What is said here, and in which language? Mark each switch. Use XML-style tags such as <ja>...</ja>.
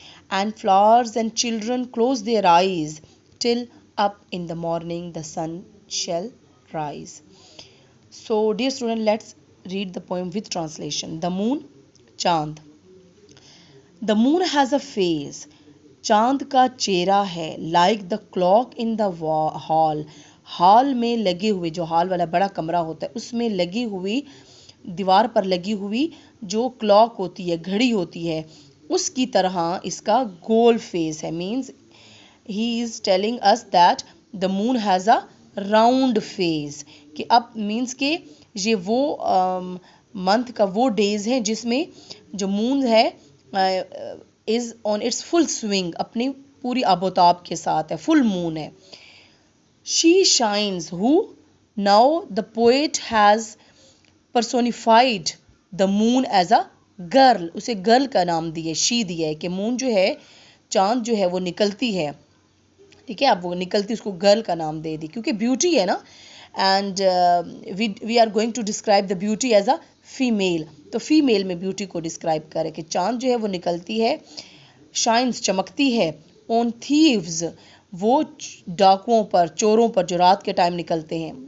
<en>And flowers and children close their eyes till up in the morning the sun shall rise. So, dear student, let's read the poem with translation. The moon, चांद. The moon has a face.</en> <hi>चांद का चेहरा है,</hi> <en>like the clock in the hall.</en> <hi>Hall में लगे हुए, जो hall वाला बड़ा कमरा होता है उसमें लगी हुई, दीवार पर लगी हुई जो क्लॉक होती है, घड़ी होती है, उसकी तरह इसका गोल फेस है.</hi> <en>Means he is telling us that the moon has a round face.</en> <hi>कि अब मीन्स के ये वो मंथ का वो डेज हैं जिसमें जो मून है</hi> <en>is on its full swing,</en> <hi>अपनी पूरी आबोताब के साथ है, फुल मून है.</hi> <en>She shines. Who? Now the poet has personified the moon as a girl.</en> <hi>उसे गर्ल का नाम दिए, she दिया है कि मून जो है, चांद जो है वो निकलती है. ठीक है, अब वो निकलती, उसको गर्ल का नाम दे दी क्योंकि ब्यूटी है ना.</hi> <en>And we are going to describe the beauty as a female.</en> <hi>तो फीमेल में ब्यूटी को डिस्क्राइब करे कि चांद जो है वो निकलती है, शाइन्स चमकती है, ऑन थीव्स वो डाकुओं पर, चोरों पर जो रात के टाइम निकलते हैं.</hi>